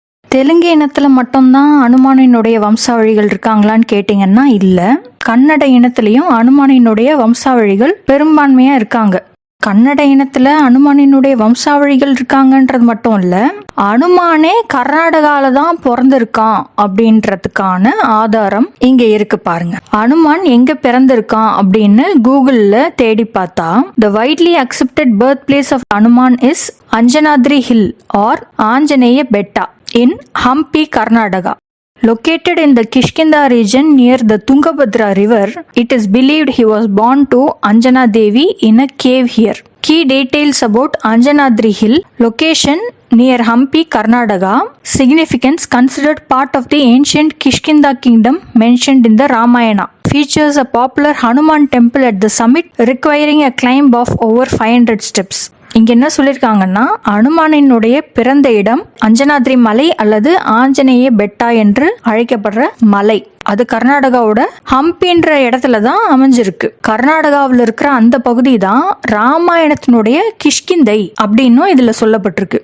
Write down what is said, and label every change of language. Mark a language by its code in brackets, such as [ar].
[ta] தெலுங்கு இனத்துல மட்டும்தான் அனுமானினுடைய வம்சாவழிகள் இருக்காங்களான்னு கேட்டீங்கன்னா இல்ல, கன்னட இனத்திலையும் அனுமானினுடைய வம்சாவழிகள் பெரும்பான்மையா இருக்காங்க. கன்னட இனத்துல அனுமானினுடைய வம்சாவழிகள் இருக்காங்கன்றது மட்டும் இல்ல, அனுமானே கர்நாடகால தான் பிறந்திருக்கான் அப்படின்றதுக்கான ஆதாரம் இங்க இருக்கு பாருங்க. அனுமான் எங்க பிறந்திருக்கான் அப்படின்னு கூகுள்ல தேடி பார்த்தா [en] the widely accepted birthplace of Hanuman is Anjanadri Hill or Anjaneya Betta in Hampi, Karnataka. located in the Kishkinda region near the Tungabhadra river. It is believed he was born to Anjana Devi in a cave here. Key details about Anjanadri Hill: location near Hampi, Karnataka. Significance: considered part of the ancient Kishkinda kingdom mentioned in the Ramayana. Features a popular Hanuman temple at the summit requiring a climb of over 500 steps. [ta] இங்க என்ன சொல்லியிருக்காங்கன்னா, அனுமானினுடைய பிறந்த இடம் அஞ்சனாத்ரி மலை அல்லது ஆஞ்சநேய பெட்டா என்று அழைக்கப்படுற மலை. அது கர்நாடகாவோட ஹம்பின்ற இடத்துல தான் அமைஞ்சிருக்கு. கர்நாடகாவில் இருக்கிற அந்த பகுதி தான் ராமாயணத்தினுடைய கிஷ்கிந்தை அப்படின்னும் இதுல சொல்லப்பட்டிருக்கு.